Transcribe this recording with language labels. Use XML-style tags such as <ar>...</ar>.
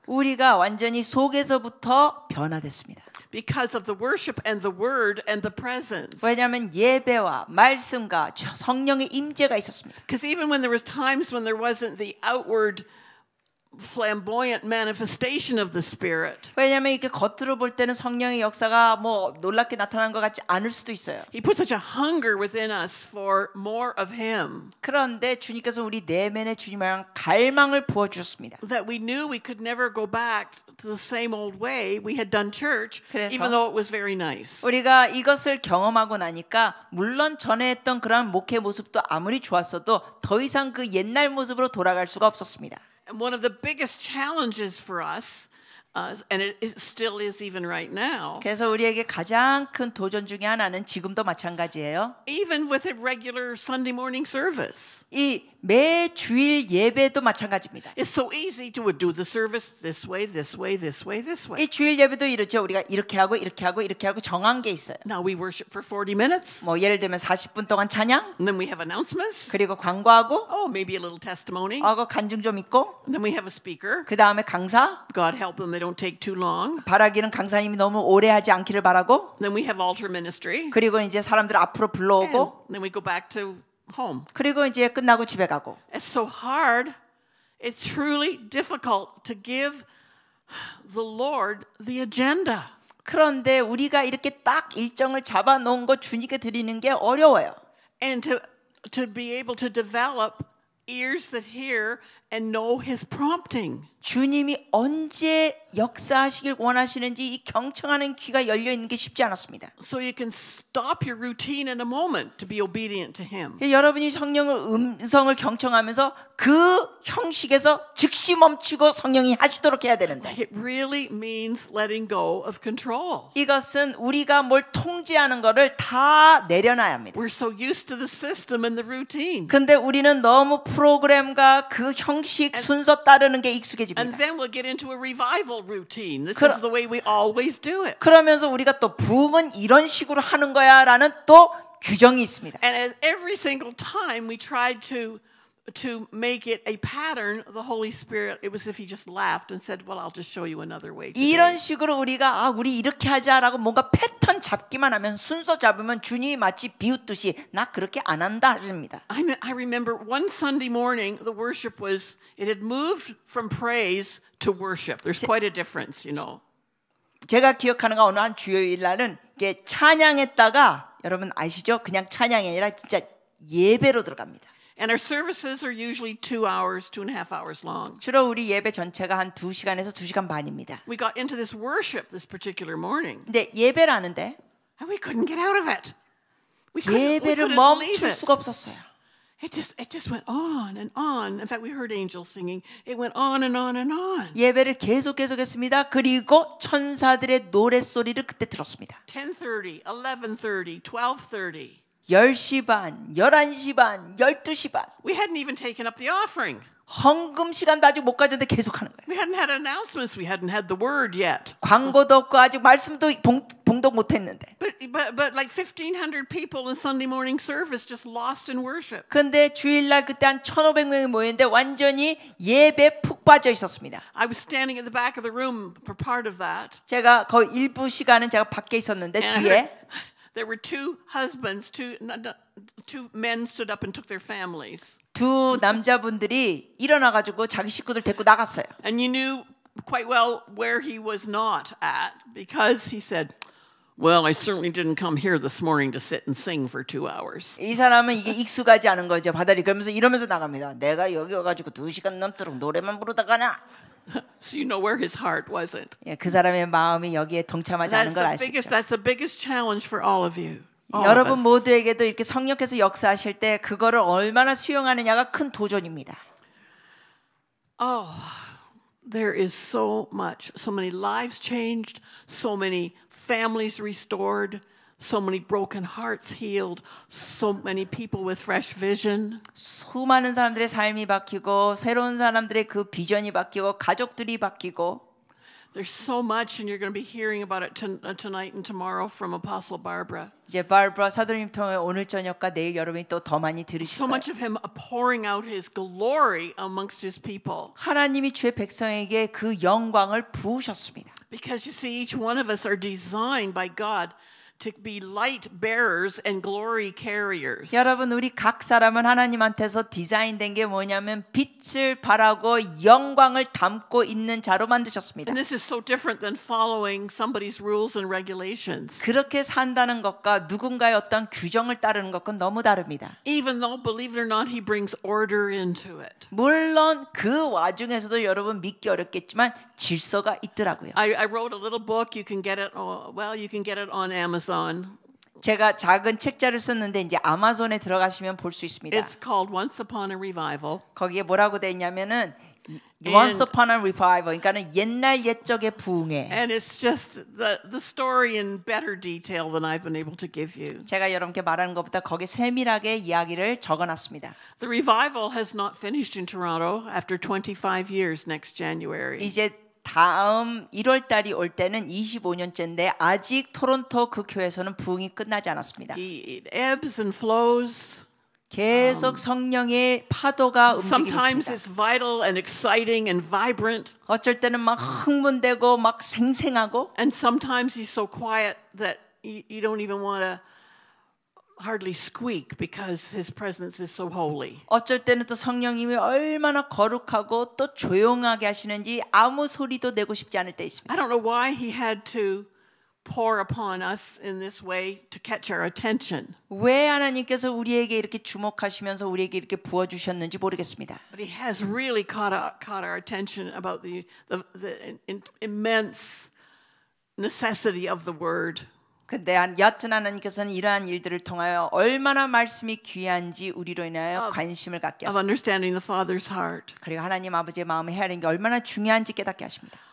<ko>우리가 완전히 속에서부터 변화됐습니다.</ko> <en>Because of the worship and the word and the presence.</en> <ko>왜냐하면 예배와 말씀과 성령의 임재가 있었습니다.</ko> <en>Because even when there was times when there wasn't the outward flamboyant manifestation of the Spirit.</en> <ko>왜냐하면 이게 겉으로 볼 때는 성령의 역사가 뭐 놀랍게 나타난 것 같지 않을 수도 있어요.</ko> <en>He put such a hunger within us for more of Him.</en> <ko>그런데 주님께서 우리 내면에 주님을 갈망을 부어 주셨습니다.</ko> <en>That we knew we could never go back to the same old way we had done church,</en> <ko>그래서</ko> <en>even though it was very nice.</en> <ko>우리가 이것을 경험하고 나니까 물론 전에 했던 그런 목회 모습도 아무리 좋았어도 더 이상 그 옛날 모습으로 돌아갈 수가 없었습니다.</ko> <en>And one of the biggest challenges for us, and it still is even right now.</en> <ko>그래서 우리에게 가장 큰 도전 중에 하나는 지금도 마찬가지예요.</ko> <en>Even with a regular Sunday morning service.</en> <ko>이 매 주일 예배도 마찬가지입니다.</ko> <en>It's so easy to do the service this way, this way, this way, this way.</en> <ko>이 주일 예배도 이렇죠. 우리가 이렇게 하고 정한 게 있어요.</ko> <en>Now we worship for 40 minutes.</en> <ko>뭐 예를 들면 40분 동안 찬양,</ko> <en>And then we have announcements.</en> <ko>그리고 광고하고,</ko> <en>Maybe a little testimony.</en> <ko>간증 좀 있고,</ko> <en>And then we have a speaker.</en> <ko>그 다음에 강사.</ko> <en>God help them, they don't take too long.</en> <ko>바라기는 강사님이 너무 오래 하지 않기를 바라고.</ko> <en>Then we have altar ministry.</en> <ko>그리고 이제 사람들 앞으로 불러오고.</ko> <en>And then we go back to home.</en> <ko>그리고 이제 끝나고 집에 가고.</ko> <en>It's so hard. It's truly difficult to give the Lord the agenda.</en> <ko>그런데 우리가 이렇게 딱 일정을 잡아놓은 거 주님께 드리는 게 어려워요.</ko> <en>And to be able to develop ears that hear and know his prompting.</en> <ko>주님이 언제 역사하시길 원하시는지 이 경청하는 귀가 열려 있는 게 쉽지 않았습니다.</ko> <en>So you can stop your routine in a moment to be obedient to him.</en> <ko>여러분이 성령의 음성을 경청하면서 그 형식에서 즉시 멈추고 성령이 하시도록 해야 되는데</ko> <en>It really means letting go of control.</en> <ko>이것은 우리가 뭘 통제하는 거를 다 내려놔야 합니다.</ko> <en>We're so used to the system and the routine.</en> <ko>근데 우리는 너무 프로그램과 그 형식 순서 따르는 게 익숙해집니다.</ko> <en>And then we'll get into a revival routine. This is the way we always do it.</en> <ko>그러면서 우리가 또 부흥은 이런 식으로 하는 거야라는 또 규정이 있습니다.</ko> <en>And as every single time we tried to make it a pattern, the Holy Spirit, it was as if he just laughed and said, well, I'll just show you another way today.</en> <ko>이런 식으로 우리가 우리 이렇게 하자라고 뭔가 패턴 잡기만 하면 순서 잡으면 주님이 마치 비웃듯이 나 그렇게 안 한다 하십니다.</ko> <en>I remember one Sunday morning, the worship was, it had moved from praise to worship. There's quite a difference, you know.</en> <ko>제가 기억하는 거 어느 한 주요일 날은 이게 찬양했다가 여러분 아시죠? 그냥 찬양이 아니라 진짜 예배로 들어갑니다.</ko> <en>And our services are usually 2 hours, 2.5 hours long.</en> <ko>주로 우리 예배 전체가 한 2시간에서 2시간 반입니다.</ko> <en>We got into this worship this particular morning.</en> <ko>근데 예배를 하는데</ko> <en>And we couldn't get out of it. We</en> <ko>예배를</ko> <en>couldn't</en> <ko>멈출</ko> <en>leave it.</en> <ko>수가 없었어요.</ko> <en>It just went on and on. In fact, we heard angels singing. It went on and on and on.</en> <ko>예배를 계속했습니다. 그리고 천사들의 노랫소리를 그때 들었습니다.</ko> <en>10:30, 11:30, 12:30.</en> <ko>10시 반, 11시 반, 12시 반.</ko> <en>We hadn't even taken up the offering.</en> <ko>헌금 시간도 아직 못 가졌는데 계속하는 거예요.</ko> <en>We hadn't had announcements. We hadn't had the word yet.</en> <ko>광고도 없고 아직 말씀도 봉독 못 했는데.</ko> <en>But like 1,500 people in Sunday morning service just lost in worship.</en> <ko>근데 주일날 그때 한 1,500명이 모였는데 완전히 예배 푹 빠져 있었습니다.</ko> <en>I was standing at the back of the room for part of that.</en> <ko>제가 거의 일부 시간은 제가 밖에 있었는데</ko> <en>And</en> <ko>뒤에</ko> <en>there were two husbands, two men stood up and took their families.</en> <ko>두 남자분들이 일어나가지고 자기 식구들 데리고 나갔어요.</ko> <en>And you knew quite well where he was not at because he said, well, I certainly didn't come here this morning to sit and sing for 2 hours.</en> <ko>이 사람은 이게 익숙하지 않은 거죠. 바다리 그러면서 이러면서 나갑니다. 내가 여기 와가지고 2시간 넘도록 노래만 부르다가나.</ko> <en>So you know where his heart wasn't.</en> <ko>예, 그 사람의 마음이 여기에 동참하지 않은 걸 알 수 있죠.</ko> <en>That's the biggest challenge for all of you.</en> <ko>여러분 모두에게도 이렇게 성령께서 역사하실 때 그거를 얼마나 수용하느냐가 큰 도전입니다.</ko> <en>Oh, there is so much, so many lives changed, so many families restored, so many broken hearts healed, so many people with fresh vision.</en> <ko>수많은 사람들의 삶이 바뀌고 새로운 사람들의 그 비전이 바뀌고 가족들이 바뀌고</ko> <en>There's so much, and you're going to be hearing about it tonight and tomorrow from Apostle Barbara.</en> <ko>이제 바르바 사도님 통해 오늘 저녁과 내일 여러분이 또 더 많이 들으실</ko> <en>So</en> <ko>거예요.</ko> <en>much of him pouring out his glory amongst his people.</en> <ko>하나님이 주의 백성에게 그 영광을 부으셨습니다.</ko> <en>Because you see, each one of us are designed by God to be light bearers and glory carriers.</en> <ko>여러분 우리 각 사람은 하나님한테서 디자인된 게 뭐냐면 빛을 발하고 영광을 담고 있는 자로 만드셨습니다.</ko> <en>And this is so different than following somebody's rules and regulations.</en> <ko>그렇게 산다는 것과 누군가의 어떤 규정을 따르는 것과 너무 다릅니다.</ko> <en>Even though, believe it or not, he brings order into it.</en> <ko>물론 그 와중에서도 여러분 믿기 어렵겠지만 질서가 있더라고요.</ko> <en>I wrote a little book. You can get it. You can get it on Amazon.</en> <ko>제가 작은 책자를 썼는데 이제 아마존에 들어가시면 볼 수 있습니다.</ko> <en>It's called Once Upon a Revival.</en> <ko>거기에 뭐라고 돼 있냐면은 Once Upon a Revival, 그러니까는 옛날 옛적의 부흥회.</ko> <en>And it's just the story in better detail than I've been able to give you.</en> <ko>제가 여러분께 말하는 것보다 거기에 세밀하게 이야기를 적어놨습니다.</ko> <en>The revival has not finished in Toronto after 25 years next January.</en> <ko>이제 다음 1월 달이 올 때는 25년째인데 아직 토론토 그 교회에서는 부흥이 끝나지 않았습니다.</ko> <en>It ebbs and flows.</en> <ko>계속 성령의 파도가 움직이고</ko> <en>Sometimes</en> <ko>있습니다.</ko> <en>it's vital and exciting and vibrant.</en> <ko>어쩔 때는 막 흥분되고 막 생생하고</ko> <en>And sometimes he's so quiet that you don't even want to hardly squeak because his presence is so holy.</en> <ko>어쩔 때는 또 성령님이 얼마나 거룩하고 또 조용하게 하시는지 아무 소리도 내고 싶지 않을 때 있습니다.</ko> <en>I don't know why he had to pour upon us in this way to catch our attention.</en> <ko>왜 하나님께서 우리에게 이렇게 주목하시면서 우리에게 이렇게 부어주셨는지 모르겠습니다.</ko> <en>But he has really caught our attention about the immense necessity of the word.</en> <ko>근데 여하튼 하나님께서는 이러한 일들을 통하여 얼마나 말씀이 귀한지 우리로 인하여 관심을 갖게</ko> <en>Of understanding the Father's heart.</en> <ko>그리고 하나님 아버지의 마음에 헤아리는 게 얼마나 중요한지 깨닫게 하십니다.</ko>